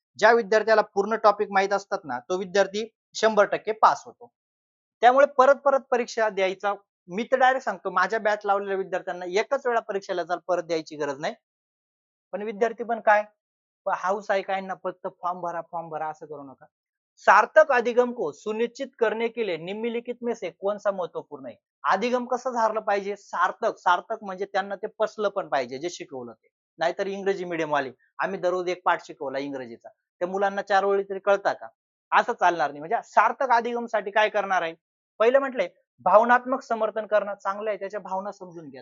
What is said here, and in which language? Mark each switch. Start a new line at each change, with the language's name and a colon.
Marathi: ज्या विद्यार्थ्याला पूर्ण टॉपिक माहित असतात ना, तो विद्यार्थी 100% पास होतो. त्यामुळे परत-परत परीक्षा द्यायचा मी तर डायरेक्ट सांगतो माझ्या बॅच लावलेल्या विद्यार्थ्यांना एकच वेळा परीक्षेला जाल परत द्यायची गरज नाही. पण विद्यार्थी पण काय हाऊस आहे काय ना फक्त फॉर्म भरा असं करू नका.
Hindi: सार्थक अधिगम को सुनिश्चित करने के लिए निम्नलिखित में से कौन सा महत्वपूर्ण
Marathi: आहे. अधिगम कसं झालं पाहिजे सार्थक सार्थक म्हणजे त्यांना ते पसलं पण पाहिजे जे शिकवलं ते. नाहीतर इंग्रजी मीडियम वाले आम्ही दररोज एक पाठ शिकवला इंग्रजीचा त्या मुलांना 4 ओळी तरी कळता का असं चालणार नाही. म्हणजे सार्थक अधिगमसाठी काय करणार आहे पहिलं म्हटलंय भावनात्मक समर्थन करणं चांगलं आहे त्याच्या भावना समजून घ्या.